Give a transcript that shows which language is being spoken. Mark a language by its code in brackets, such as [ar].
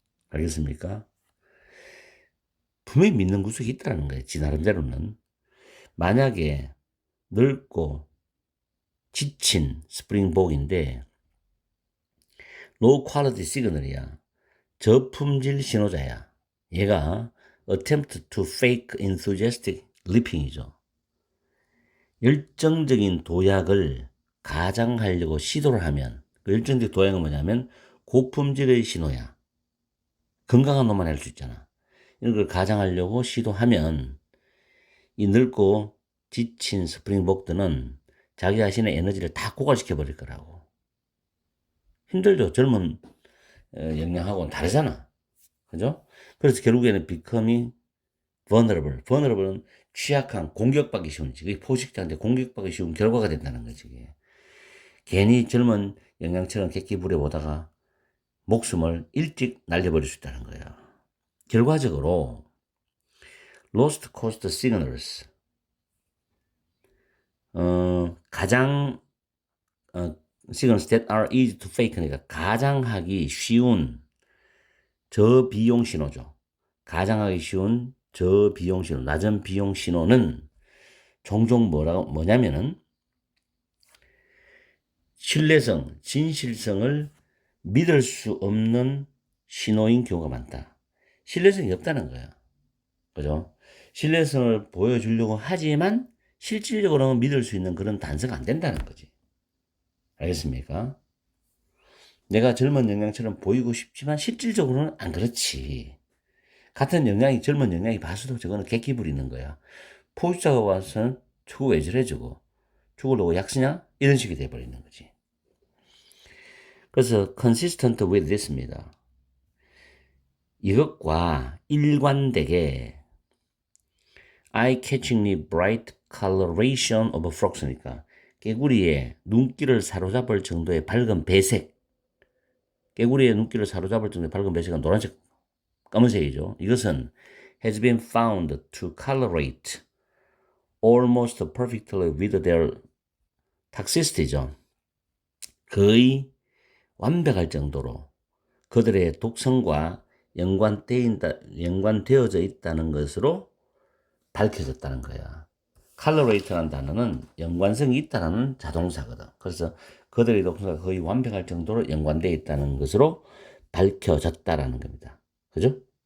[ko] 알겠습니까? 분명히 믿는 구석이 있다는 거예요. 지 나름대로는. 만약에 늙고 지친 스프링복인데 로우 퀄리티 시그널이야. 저품질 신호자야. [en] 얘가 attempt to fake enthusiastic leaping이죠. [ko] 열정적인 도약을 가장하려고 시도를 하면 그 열정적 도약은 뭐냐면 고품질의 신호야. 건강한 놈만 할 수 있잖아. 이런 걸 가장하려고 시도하면 이 늙고 지친 스프링복들은 자기 자신의 에너지를 다 고갈시켜 버릴 거라고. 힘들죠. 젊은 영양하고는 다르잖아. 그죠? 그래서 결국에는 becoming vulnerable. vulnerable은 취약한, 공격받기 쉬운, 그게 포식자한테 공격받기 쉬운 결과가 된다는 거지. 이게. 괜히 젊은 영양처럼 객기 부려보다가 목숨을 일찍 날려버릴 수 있다는 거야. 결과적으로 lost cost signals, 가장 signals that are easy to fake, 그러니까 가장 하기 쉬운 저비용 신호죠. 가장 하기 쉬운 저비용 신호, 낮은 비용 신호는 종종 뭐냐면은 신뢰성, 진실성을 믿을 수 없는 신호인 경우가 많다. 신뢰성이 없다는 거야. 그죠? 신뢰성을 보여주려고 하지만 실질적으로는 믿을 수 있는 그런 단서가 안 된다는 거지. 알겠습니까? 내가 젊은 영양처럼 보이고 싶지만 실질적으로는 안 그렇지. 같은 영양이 젊은 영양이 봤어도 저거는 객기 부리는 거야. 포식자가 와서는 저거 왜 저래 저거. 죽으려고 약 쓰냐? 이런 식이 돼버리는 거지. 그래서 consistent with this 입니다. 이것과 일관되게 eye-catchingly bright coloration of frogs 니까 개구리의 눈길을 사로잡을 정도의 밝은 배색, 개구리의 눈길을 사로잡을 정도의 밝은 배색은 노란색, 검은색이죠. [en] 이것은 has been found to colorate almost perfectly with their toxicity죠. [ko] 거의 완벽할 정도로 그들의 독성과 연관되어져 있다는 것으로 밝혀졌다는 거야. colorate라는 단어는 연관성이 있다는 자동사거든. 그래서 그들의 독성과 거의 완벽할 정도로 연관되어 있다는 것으로 밝혀졌다라는 겁니다. 그죠?